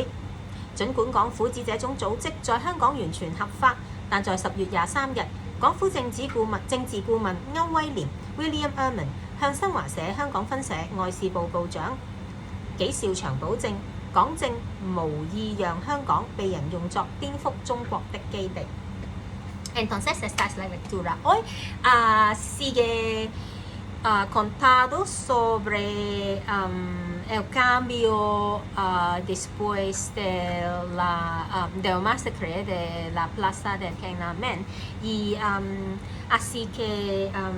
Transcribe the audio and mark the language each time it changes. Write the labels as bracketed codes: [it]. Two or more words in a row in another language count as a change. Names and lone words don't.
[yue] 儘管港府指這種組織在香港完全合法，但在10月23日，港府政治顧問歐威廉 William Erman 向新華社香港分社外事部部長紀兆祥保證，港政無意讓香港被人用作顛覆中國的基地。 [es] Entonces esta es la lectura. Hoy sigue contado sobre el cambio después de la masacre de la plaza del Tiananmen y así que